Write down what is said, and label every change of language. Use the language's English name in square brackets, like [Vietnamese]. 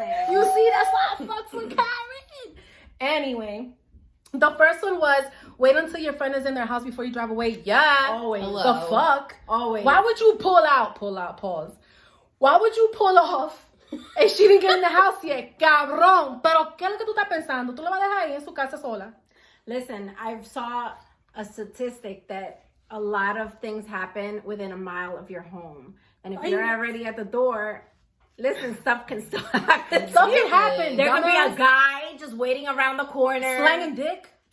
[English] You see, that's why I fucks with Karen. Anyway, the first one was, wait until your friend is in their house before you drive away. Yeah. Always. Hello. The fuck? Always. Why would you pull out, pause. Why would you pull off and she didn't get in the house yet? [Spanish] Cabrón. Pero, ¿qué es lo que tú estás pensando? ¿Tú la vas a dejar ahí en su casa sola? [English] Listen, I saw a statistic that a lot of things happen within a mile of your home. And if you're already at the door, listen, stuff can still happen. Stuff can happen. There could be a guy just waiting around the corner. Slanging dick?